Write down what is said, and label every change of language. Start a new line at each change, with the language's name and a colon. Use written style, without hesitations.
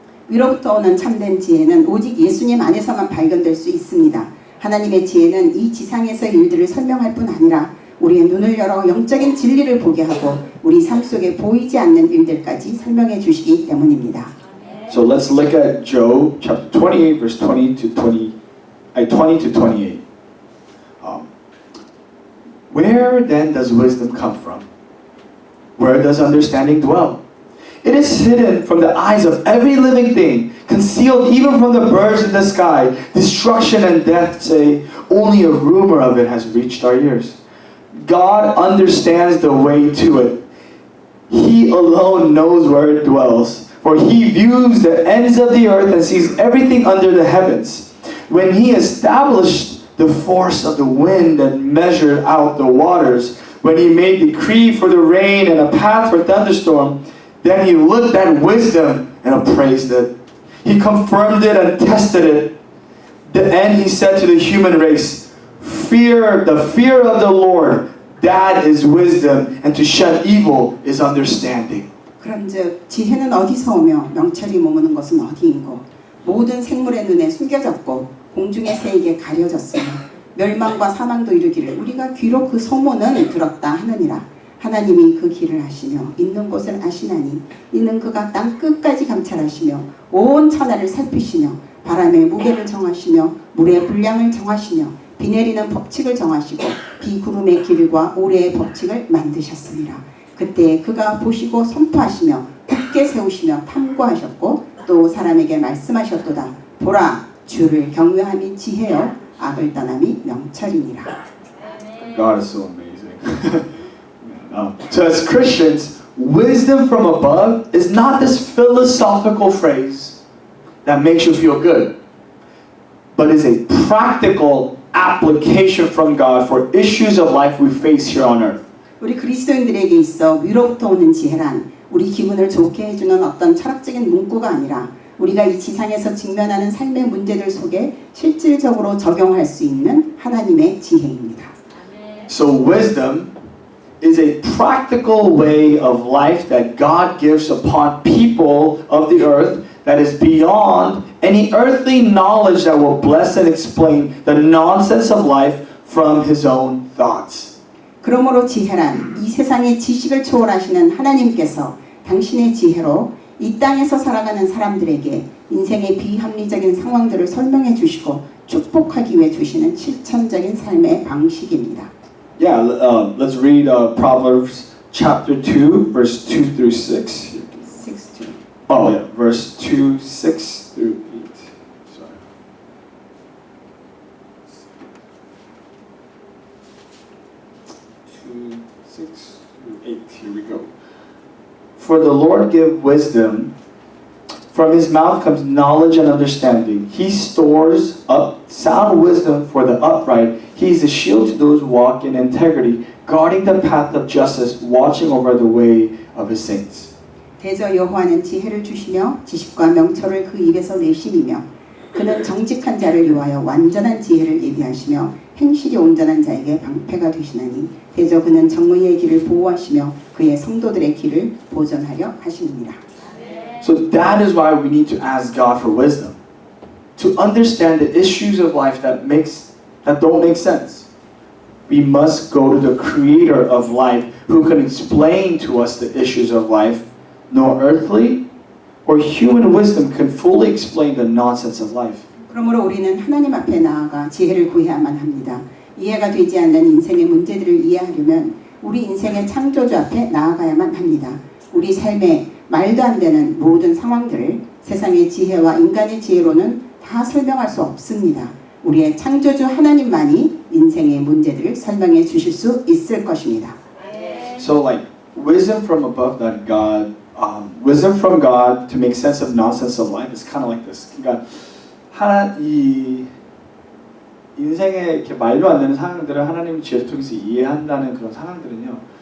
Korean: 위로부터 오는 참된 지혜는 오직 예수님 안에서만 발견될 수 있습니다. 하나님의 지혜는 이 지상에서의 일들을 설명할 뿐 아니라 우리의 눈을 열어 영적인 진리를 보게 하고 우리 삶 속에 보이지 않는 일들까지 설명해 주시기 때문입니다.
English: So let's look at Job chapter 28 verse 20 to 20 to 28. Where then does wisdom come from? Where does understanding dwell? It is hidden from the eyes of every living thing, concealed even from the birds in the sky. Destruction and death say, only a rumor of it has reached our ears. God understands the way to it. He alone knows where it dwells, for He views the ends of the earth and sees everything under the heavens. When He established the force of the wind and measured out the waters, when He made decree for the rain and a path for thunderstorm, then He looked at wisdom and appraised it. He confirmed it and tested it. Then He said to the human race, the fear of the Lord, that is wisdom, and to shun evil is understanding.
Korean: 그런즉 지혜는 어디서 오며 명철이 머무는 것은 어디인고 모든 생물의 눈에 숨겨졌고 공중의 새에게 가려졌으며 멸망과 사망도 이르기를 우리가 귀로 그 소문은 들었다 하느니라. 하나님이 그 길을 아시며 있는 곳을 아시나니 이는 그가 땅 끝까지 감찰하시며 온 천하를 살피시며 바람의 무게를 정하시며 물의 분량을 정하시며 비 내리는 법칙을 정하시고 비구름의 길과 오래의 법칙을 만드셨습니다. 그때 그가 보시고 선포하시며 굳게 세우시며 탐구하셨고 또 사람에게 말씀하셨도다. 보라, 주를 경외함이 지혜요 악을 떠남이 명철이니라.
English: God is so amazing. So as Christians, wisdom from above is not this philosophical phrase that makes you feel good, but is a practical application from God for issues of life we face here on earth.
Korean: 우리 그리스도인들에게 있어 위로부터 오는 지혜란 우리 기분을 좋게 해주는 어떤 철학적인 문구가 아니라 우리가 이 지상에서 직면하는 삶의 문제들 속에 실질적으로 적용할 수 있는 하나님의 지혜입니다.
English: So wisdom is a practical way of life that God gives upon people of the earth that is beyond any earthly knowledge that will bless and explain the nonsense of life from His own thoughts.
Korean: 그러므로 지혜란 이 세상의 지식을 초월하시는 하나님께서 당신의 지혜로 이 땅에서 살아가는 사람들에게 인생의 비합리적인 상황들을 설명해 주시고 축복하기 위해 주시는 실천적인 삶의 방식입니다.
English: Yeah, let's read Proverbs chapter 2, verse 2 through 6. 6 to Oh, yeah, verse 2, 6 through 8. Sorry. 2, 6 through 8. Here we go. For the Lord give wisdom. From His mouth comes knowledge and understanding. He stores up sound wisdom for the upright. He is a shield to those who walk in integrity, guarding the path of justice, watching over the way of His saints.
Korean: 대저 여호와는 지혜를 주시며 지식과 명철을 그 입에서 내심이며 그는 정직한 자를 위하여 완전한 지혜를 예비하시며 행실이 온전한 자에게 방패가 되시나니 대저 그는 정의의 길을 보호하시며 그의 성도들의 길을 보존하려 하시느니라.
English: So that is why we need to ask God for wisdom, to understand the issues of life that don't make sense. We must go to the Creator of life, who can explain to us the issues of life. No earthly or human wisdom can fully explain the nonsense of life.
Korean: 그러므로 우리는 하나님 앞에 나아가 지혜를 구해야만 합니다. 이해가 되지 않는 인생의 문제들을 이해하려면 우리 인생의 창조주 앞에 나아가야만 합니다. 우리 삶에 말도 안 되는 모든 상황들을 세상의 지혜와 인간의 지혜로는 다 설명할 수 없습니다. 우리의 창조주 하나님만이 인생의 문제들을 설명해 주실 수 있을 것입니다.
English: So like wisdom from above that God, wisdom from God to make sense of nonsense of life is kind of like this.
Korean: 그러니까 이 인생의 이렇게 말도 안 되는 상황들을 하나님의 지혜를 통해서 이해한다는 그런 상황들은요.